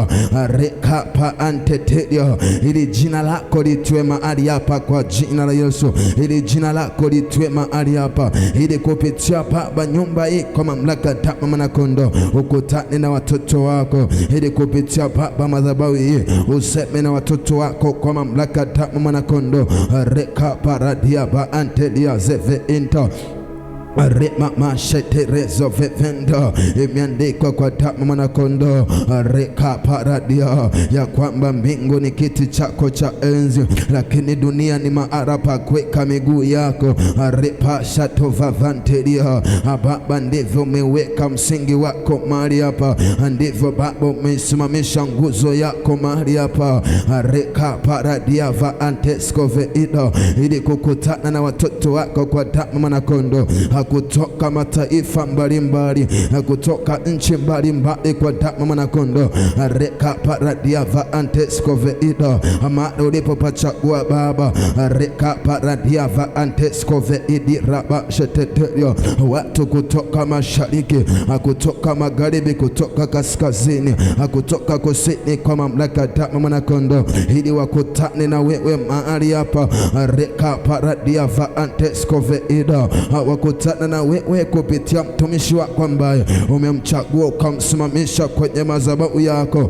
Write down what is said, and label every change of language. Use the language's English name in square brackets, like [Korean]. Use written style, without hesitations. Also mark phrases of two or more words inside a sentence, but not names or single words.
[Swahili] Rekapa antetelio, ili jina lako litwe mahali hapa kwa jina la Yesu. Ili jina lako litwe mahali hapa, ili kupitia Baba nyumba hii kwa mamlaka damu Mwanakondo ukutane na watoto wako. Ili kupitia Baba madhabahu hii useme na watoto wako kwa mamlaka damu Mwanakondo. Rekapa radia ba antelia zeve into Rema masheterezo vivendo, imeandikwa kwa damu Mwanakondo. Reka paradia ya kwamba mbingu ni kiti chako cha enzi, lakini dunia ni mahali pa kuweka miguu yako. Repa shato vavantelia, Baba ndivyo umeweka msingi wako mahali hapa, ndivyo Baba umesimamisha nguzo yako mahali hapa. Reka paradia va antesko veido, ili kukutana na watoto wako kwa damu Mwanakondo, kutoka mataifa mbalimbali, kutoka nchi mbalimbali kwa damu Mwanakondo. Reka paradia va antesko veido, mahali ulipopachagua Baba. Reka paradia va antesko veidi raba shetetelio, watu kutoka mashariki, kutoka magharibi, kutoka kaskazini, kutoka kusini kwa mamlaka damu Mwanakondo, ili wakutane na wewe mahali hapa. Reka paradia va antesko veido, wakutane na wewe kupitia mtumishi wako ambaye umemchagua ukamsimamisha kwenye madhabahu yako.